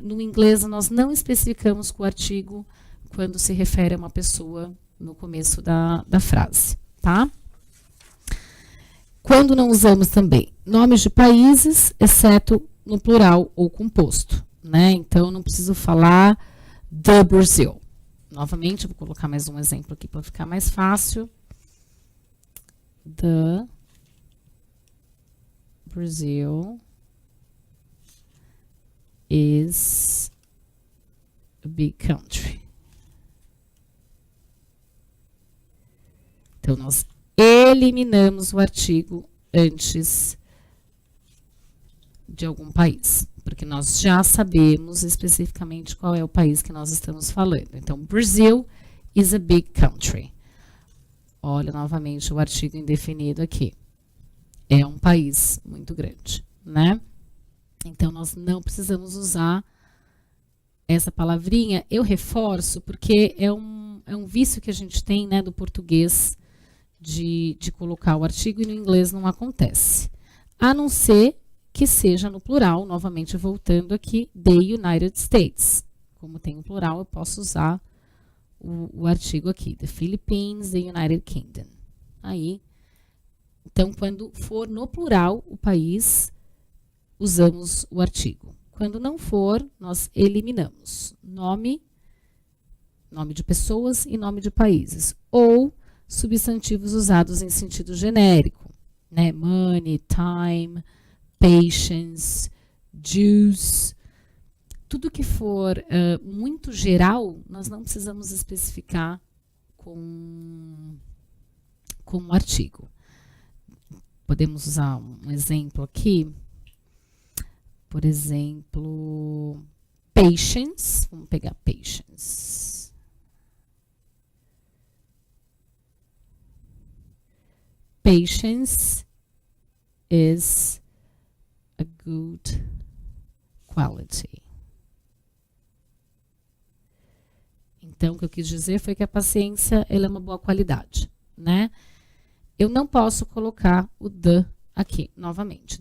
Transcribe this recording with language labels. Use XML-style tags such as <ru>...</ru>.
<pt>No inglês, nós não especificamos com o artigo quando se refere a uma pessoa no começo da frase, tá? Quando não usamos também nomes de países, exceto no plural ou composto, né? Então, não preciso falar the Brazil. Novamente, vou colocar mais um exemplo aqui para ficar mais fácil.</pt> <en>The Brazil is a big country.</en> <pt>Então, nós eliminamos o artigo antes de algum país, porque nós já sabemos especificamente qual é o país que nós estamos falando.</pt> <en>Então, Brazil is a big country.</en> <pt>Olha novamente o artigo indefinido aqui. É um país muito grande, né? Então, nós não precisamos usar essa palavrinha. Eu reforço porque é um vício que a gente tem, né, do português de colocar o artigo e no inglês não acontece. A não ser que seja no plural, novamente voltando aqui, the United States. Como tem um plural, eu posso usar o artigo aqui, the Philippines, the United Kingdom. Aí, então, quando for no plural o país, usamos o artigo. Quando não for, nós eliminamos nome de pessoas e nome de países. Ou substantivos usados em sentido genérico, né?</pt> <en>Money, time, patience, juice.</en> <pt>Tudo que for muito geral, nós não precisamos especificar com um artigo. Podemos usar um exemplo aqui. Por exemplo, patience. Vamos pegar patience.</pt> <en>Patience is a good quality.</en> <pt>Então, o que eu quis dizer foi que a paciência ela é uma boa qualidade, né? Eu não posso colocar o the aqui, novamente.</pt>